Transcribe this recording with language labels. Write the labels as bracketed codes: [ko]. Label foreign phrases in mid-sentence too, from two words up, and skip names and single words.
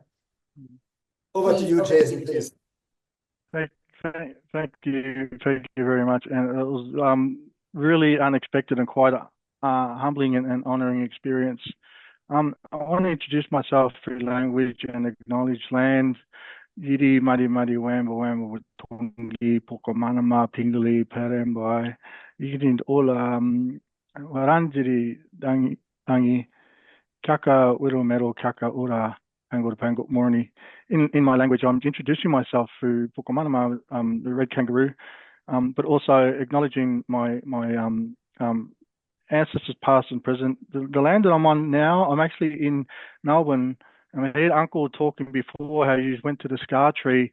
[en] Over to you, Jason, please. Thank you very much. And it was really unexpected and quite a humbling and honoring experience. I want to introduce myself through language and acknowledge land. Yidi Madi Madi Wamba Wamba Tongi Pokomanama Pingali Perembai Yidin Ola Waranjiri Dangi Kaka Widow Metal Kaka Ura Pango Pango Morni. In my language, I'm introducing myself through Pokomanama, the red kangaroo, but also acknowledging my ancestors past and present. The land that I'm on now, I'm actually in Melbourne. And I heard Uncle talking before how you went to the Scar Tree.